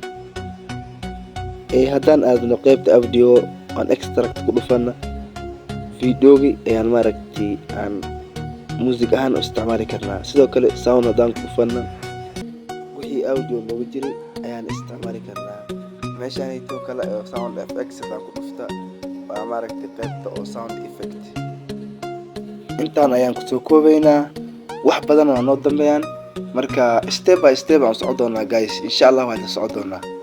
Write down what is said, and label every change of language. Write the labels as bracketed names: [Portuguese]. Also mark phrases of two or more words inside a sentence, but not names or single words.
[Somali] haddaan aadno qaybta audio aan extract ku dhufana videogi ayaan maaragtay aan music ahaan u isticmaali karnaa. sidoo kale sound haddaan ku dhufana wixii audio looga jiray ayaan isticmaali karnaa. meeshaanito kale oo [English] sound effects [Somali] haddaan ku dhufta waa maaragtay qaybta oo [English] sound effect. [Somali] intaan ayaan kusoo koobaynaa. wax badan waa noo dambeeyaan. marka [English] step by step [Somali] aan socon doonaa guys. insha Allah waan socon doonaa.